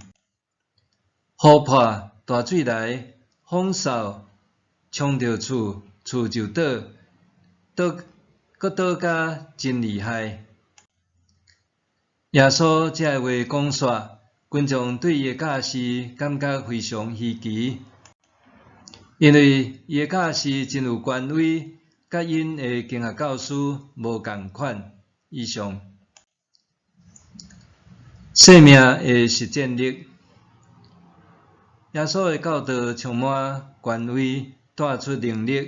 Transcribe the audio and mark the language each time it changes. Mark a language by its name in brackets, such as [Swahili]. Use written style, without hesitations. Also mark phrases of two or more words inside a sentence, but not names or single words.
[Min Nan Chinese] 雨破大水来，风扫冲着厝，厝就倒，搁倒甲真厉害。耶稣遮的话讲煞，群众对伊的教示感觉非常稀奇，因为伊的教示真有权威，甲因的经学教师无共款。以上，生命的实践力。耶稣的教导充满权威，带出能力。